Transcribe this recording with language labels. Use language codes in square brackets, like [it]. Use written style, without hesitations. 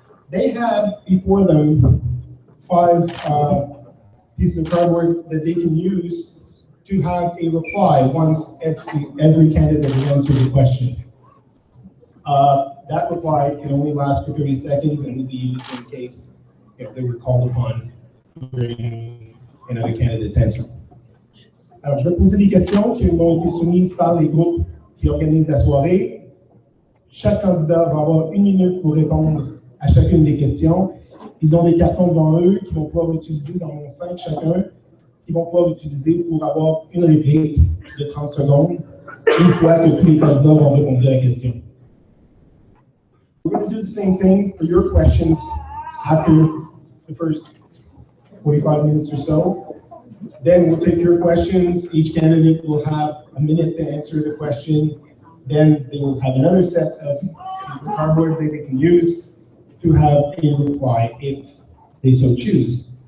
[en] They have before them 5 pieces of cardboard that they can use to have a reply once every candidate has answered the question. That reply can only last for 30 seconds and will be used in case if they were called upon during another candidate's answer. [fr] Alors, je vais poser des questions qui m'ont été soumises par les groupes qui organisent la soirée. Chaque candidat va avoir 1 minute pour répondre à chacune des questions. Ils ont des cartons devant eux qu'ils vont pouvoir utiliser, ils en ont 5 chacun, qu'ils vont pouvoir utiliser pour avoir une réplique de 30 secondes, une fois que tous les candidats vont répondre à la question. [en] We're going to do the same thing for your questions after the first 45 minutes or so. Then we'll take your questions. Each candidate will have a minute to answer the question. Then they will have another set of cardboard that they can use to have a reply if they so choose.